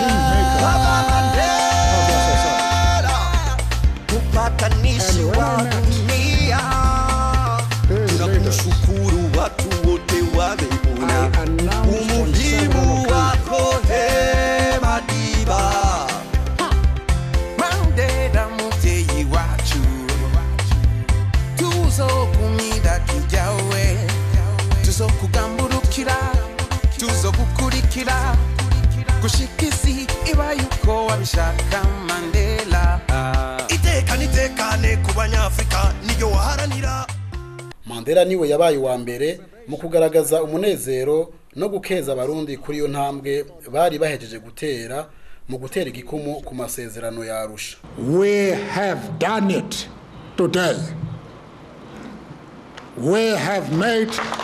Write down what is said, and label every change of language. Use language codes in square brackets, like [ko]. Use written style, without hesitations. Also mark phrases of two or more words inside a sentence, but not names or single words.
[sw] Baba Mandela, mpatanishi wa dunia, tunakushukuru watu wote wameona umuhimu wako Madiba. [rn] Mandela muvyeyi wacu, tuzokumira tujawe, tuzokugamburukira, tuzogukurikira gushikisi iba yuko wabishaka Mandela. Itekane ku banyafrika niyo waharanira. Mandela niwe yabaye wa mbere mu kugaragaza umunezero no gukeza abarundi kuri yo ntambwe bari bahejeje gutera mu gutera igikumu ku masezerano ya Arusha. [en] We have done it today. We have made